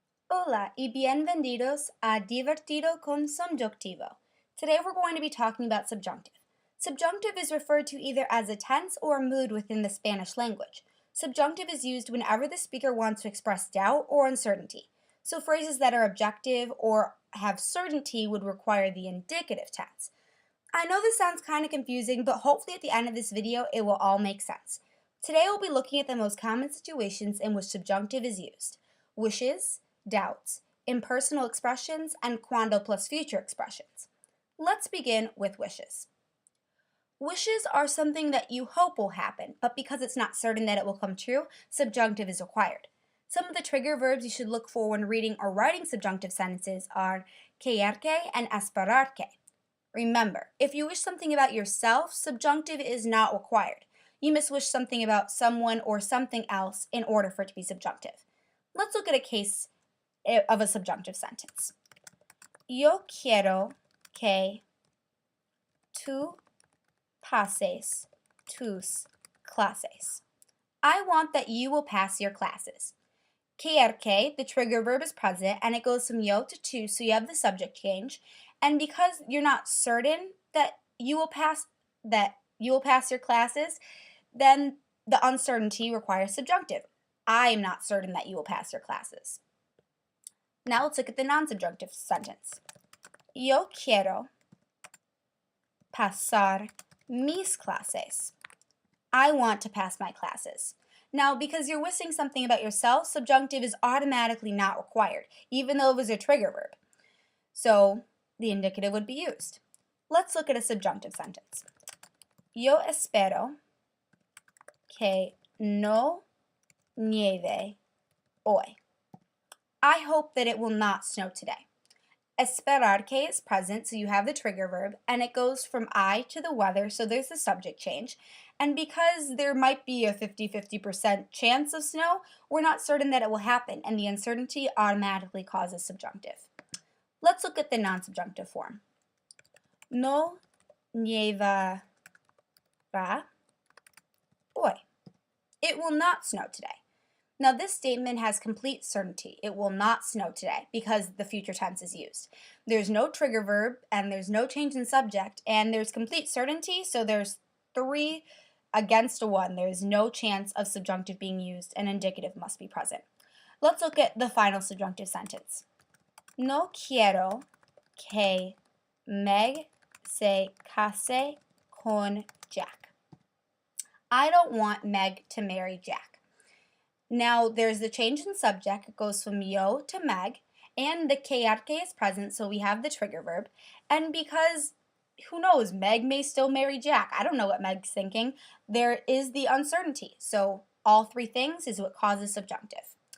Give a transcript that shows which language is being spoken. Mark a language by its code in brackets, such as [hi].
[es] Hola y bienvenidos a Divertido con Subjunctivo. [en] Today we're going to be talking about subjunctive. Subjunctive is referred to either as a tense or a mood within the Spanish language. Subjunctive is used whenever the speaker wants to express doubt or uncertainty. So phrases that are objective or have certainty would require the indicative tense. I know this sounds kind of confusing, but hopefully at the end of this video it will all make sense. Today we'll be looking at the most common situations in which subjunctive is used: wishes, doubts, impersonal expressions, and cuando plus future expressions. Let's begin with wishes. Wishes are something that you hope will happen, but because it's not certain that it will come true, subjunctive is required. Some of the trigger verbs you should look for when reading or writing subjunctive sentences are querer que and esperar que. Remember, if you wish something about yourself, subjunctive is not required. You must wish something about someone or something else in order for it to be subjunctive. Let's look at a case of a subjunctive sentence. [es] Yo quiero que tú pases tus clases. [en] I want that you will pass your classes. Querer que, the trigger verb, is present and it goes from yo to tu, so you have the subject change. And because you're not certain that you will pass your classes, then the uncertainty requires subjunctive. I am not certain that you will pass your classes. Now let's look at the non-subjunctive sentence. [es] Yo quiero pasar mis clases. [en] I want to pass my classes. Now, because you're wishing something about yourself, subjunctive is automatically not required, even though it was a trigger verb. So the indicative would be used. Let's look at a subjunctive sentence. [es] Yo espero que no nieve hoy. [en] I hope that it will not snow today. Esperar que is present, so you have the trigger verb, and it goes from I to the weather, so there's the subject change. And because there might be a 50-50% chance of snow, we're not certain that it will happen, and the uncertainty automatically causes subjunctive. Let's look at the non-subjunctive form. [es] No nievará hoy. [en] It will not snow today. Now this statement has complete certainty. It will not snow today because the future tense is used. There's no trigger verb and there's no change in subject, and there's complete certainty, so there's 3 against a 1. There's no chance of subjunctive being used and indicative must be present. Let's look at the final subjunctive sentence. [es] No quiero que Meg se case con Jack. [en] I don't want Meg to marry Jack. Now, there's the change in subject. It goes from yo to Meg, and the querer que is present, so we have the trigger verb. And because, who knows, Meg may still marry Jack. I don't know what Meg's thinking. There is the uncertainty. So all 3 things is what causes subjunctive.